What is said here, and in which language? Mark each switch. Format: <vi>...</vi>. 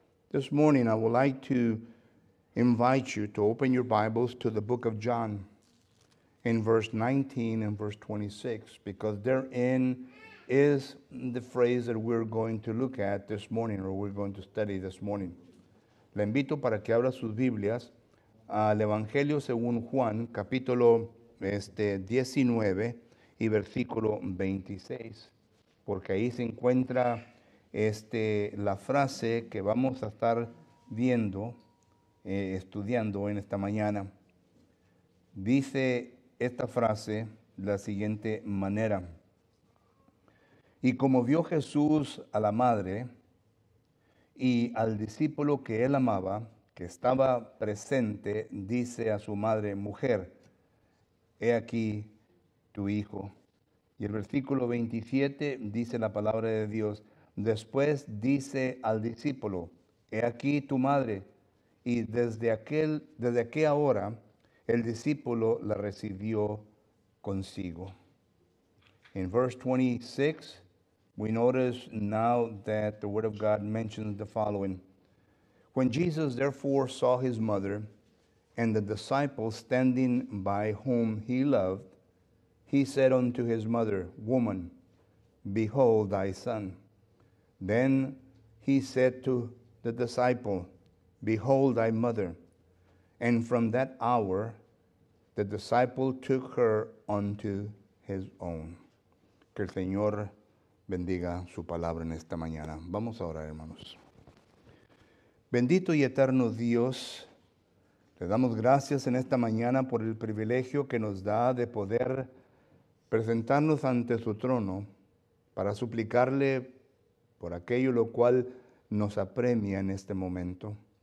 <en>This morning, I would like to invite you to open your Bibles to the book of John in verse 19 and verse 26, because therein is the phrase that we're going to look at this morning, or we're going to study this morning.</en> <es>Le invito para que abra sus Biblias al Evangelio según Juan, capítulo 19 y versículo 26, porque ahí se encuentra la frase que vamos a estar viendo, estudiando en esta mañana. Dice esta frase de la siguiente manera: y como vio Jesús a la madre y al discípulo que él amaba, que estaba presente, dice a su madre, mujer, he aquí tu hijo. Y el versículo 27 dice la palabra de Dios, después dice al discípulo, he aquí tu madre. Y desde aquella hora el discípulo la recibió consigo.</es> <en>In verse 26, we notice now that the Word of God mentions the following. When Jesus therefore saw his mother and the disciples standing by whom he loved, he said unto his mother, Woman, behold thy son. Then he said to the disciple, Behold thy mother. And from that hour the disciple took her unto his own.</en> <es>Que el Señor bendiga su palabra en esta mañana. Vamos a orar, hermanos. Bendito y eterno Dios, le damos gracias en esta mañana por el privilegio que nos da de poder presentarnos ante su trono para suplicarle por aquello lo cual nos apremia en este momento.</es>